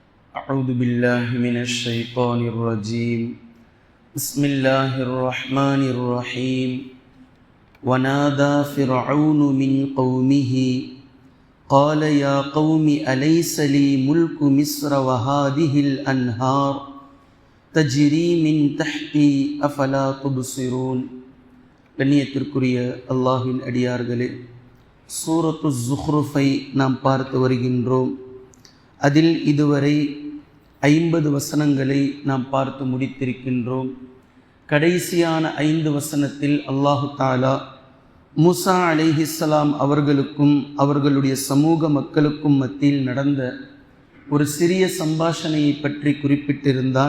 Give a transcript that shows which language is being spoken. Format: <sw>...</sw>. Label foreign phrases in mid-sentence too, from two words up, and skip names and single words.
<ar>أعوذ بالله من الشيطان الرجيم بسم الله الرحمن الرحيم ونادى فرعون من قومه قال يا قوم أليس لي ملك مصر وهذه الأنهار تجري من تحتي أفلا تبصرون.</ar> <ta>கண்ணியத்திற்குரிய அல்லாஹ்வின் அடியார்களே, சூரத்து ஸுஹ்ருஃபை நாம் பார்த்து வருகின்றோம். அதில் இதுவரை 50 வசனங்களை நாம் பார்த்து முடித்திருக்கின்றோம். கடைசியான 5 வசனத்தில்</ta> <ar>الله تعالى</ar> <ta>மூசா அலைஹிஸ்ஸலாம் அவர்களுக்கும் அவர்களுடைய சமூக மக்களுக்கும் மத்தியில் நடந்த ஒரு சிறிய சம்பாஷணையை பற்றி குறிப்பிட்டிருந்தான்.</ta>